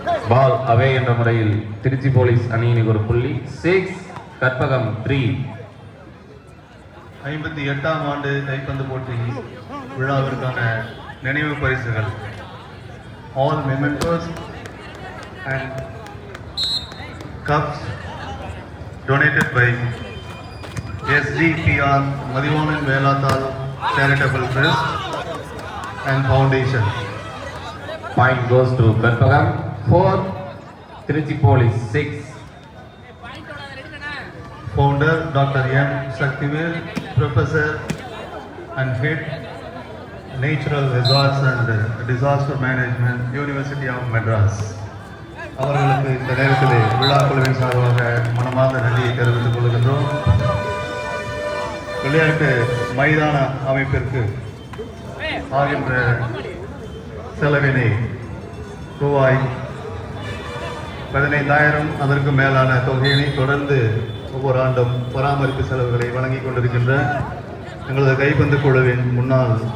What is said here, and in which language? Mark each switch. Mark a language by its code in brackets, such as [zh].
[ta] பால் அவே என்ற முறையில் திருச்சி போலீஸ் அணியினுக்கு ஒரு புள்ளி. 6 கற்பகம் 3. 58ஆம் ஆண்டு கைப்பந்து போட்டி விழாவிற்கான நினைவு பரிசுகள். [en] All mementos and cups donated by SGPR Madhivanan Velathal Charitable Trust and Foundation. Point goes to Karpagam 4, Trichy police 6. Founder Dr. M. Shaktivel, Professor and Head Natural Resource and Disaster Management, University of Madras. [ta] அவர்களுக்கு இந்த நேரத்தில் விழா குழுவின் சார்பாக மனமார்ந்த நன்றியை தெரிவித்துக் கொள்கின்றோம். விளையாட்டு மைதான அமைப்பிற்கு ஆகின்ற செலவினை ரூபாய் 15,000 அதற்கு மேலான தொகையினை தொடர்ந்து ஒவ்வொரு ஆண்டும் பராமரிப்பு செலவுகளை வழங்கிக் கொண்டிருக்கின்ற எங்களது கைப்பந்து குழுவின் முன்னாள்